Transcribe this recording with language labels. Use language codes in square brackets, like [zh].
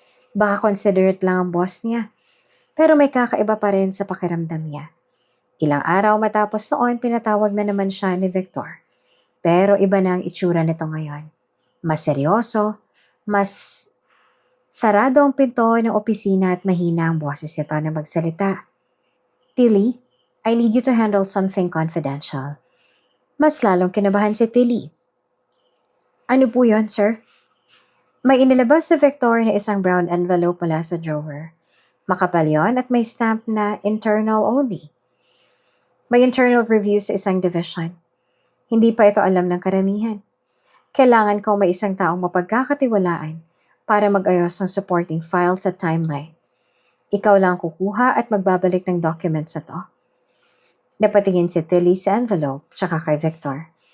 [tl] Baka considerate lang ang boss niya. Pero may kakaiba pa rin sa pakiramdam niya. Ilang araw matapos noon, pinatawag na naman siya ni Victor. Pero iba na ang itsura nito ngayon. Mas seryoso, mas sarado ang pinto ng opisina at mahina ang boses nito na magsalita. [en] Tilly, I need you to handle something confidential. [tl] Mas lalong kinabahan si Tilly. Ano po yon, sir? May inilabas si Victor na isang brown envelope mula sa drawer. Makapal yon at may stamp na internal only. May internal review sa isang division. Hindi pa ito alam ng karamihan. Kailangan ko may isang taong mapagkakatiwalaan para mag-ayos ng supporting files at timeline. Ikaw lang kukuha at magbabalik ng documents na to. Napatingin si Tilly sa envelope tsaka kay Victor.